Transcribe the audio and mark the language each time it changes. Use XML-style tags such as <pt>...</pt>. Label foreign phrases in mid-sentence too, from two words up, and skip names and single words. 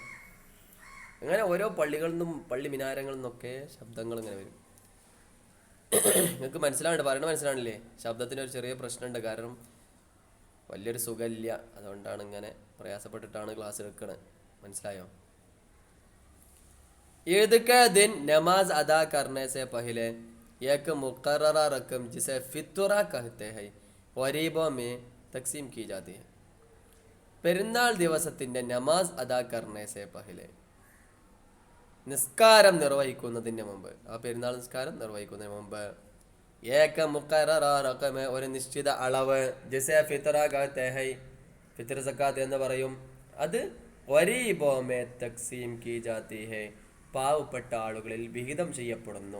<ml>അങ്ങനെ ഓരോ പള്ളികളിൽ നിന്നും പള്ളി മിനാരങ്ങളിൽ നിന്നൊക്കെ ശബ്ദങ്ങൾ ഇങ്ങനെ വരും. നിങ്ങൾക്ക് മനസ്സിലാവുന്നുണ്ട്, പറയണത് മനസ്സിലാണില്ലേ? ശബ്ദത്തിനൊരു ചെറിയ പ്രശ്നമുണ്ട്, കാരണം വലിയൊരു സുഖമില്ല, അതുകൊണ്ടാണ് ഇങ്ങനെ പ്രയാസപ്പെട്ടിട്ടാണ് ക്ലാസ് എടുക്കണത്. മനസ്സിലായോ?</ml> <hi>ईद के दिन नमाज अदा करने से पहले एक मुकर्ररा रकम जिसे फितरा कहते हैं गरीबों में तकसीम की जाती है.</hi> <ml>പെരുന്നാൾ ദിവസത്തിൻ്റെ</ml> <hi>नमाज़ अदा करने से पहले,</hi> <ml>നിസ്കാരം നിർവഹിക്കുന്നതിന് മുമ്പ്, ആ പെരുന്നാൾ നിസ്കാരം നിർവഹിക്കുന്നതിന് മുമ്പ്</ml> <hi>एक मुकर्ररा रक़म,</hi> <ml>ഒരു നിശ്ചിത അളവ്,</ml> <hi>जिसे फ़ितरा कहते हैं,</hi> <ml>ഫിത്ർ സക്കാത്ത് എന്ന് പറയും, അത്</ml> <hi>ग़रीबों में तक़सीम की जाती है,</hi> <ml>പാവപ്പെട്ട ആളുകളിൽ വിഹിതം ചെയ്യപ്പെടുന്നു.</ml>